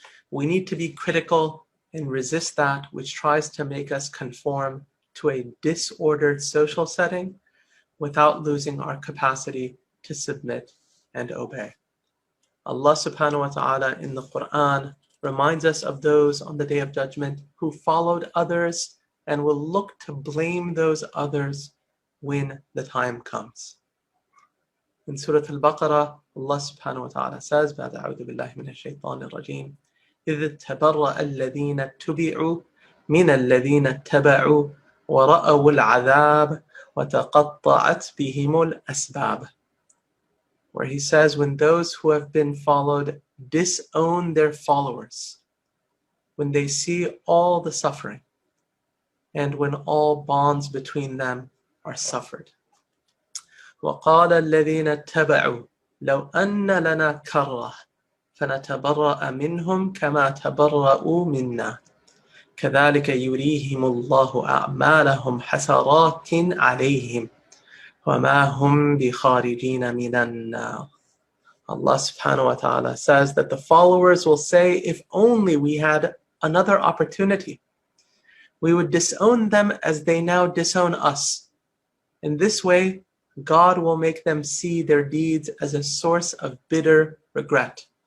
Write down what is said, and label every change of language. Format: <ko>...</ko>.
<en>We need to be critical and resist that which tries to make us conform to a disordered social setting without losing our capacity to submit and obey. Allah subhanahu wa ta'ala in the Quran reminds us of those on the Day of Judgment who followed others and will look to blame those others when the time comes. In Surah Al-Baqarah, Allah subhanahu wa ta'ala says,</en> <ar>بعد أعوذ بالله من الشيطان الرجيم إذ تبرأ الذين اتبعوا من الذين اتبعوا ورأوا العذاب وتقطعت بهم الأسباب.</ar> <en>Where he says, when those who have been followed disown their followers, when they see all the suffering, and when all bonds between them are suffered.</en> <ar>وقال الذين اتبعوا لو أن لنا كرة فنتبرأ منهم كما تبرأوا منا كذلك يريهم الله أعمالهم حسرات عليهم وما هم بخارجين من النار.</ar> <en>Allah subhanahu wa ta'ala says that the followers will say, if only we had another opportunity, we would disown them as they now disown us. In this way, God will make them see their deeds as a source of bitter regret.</en>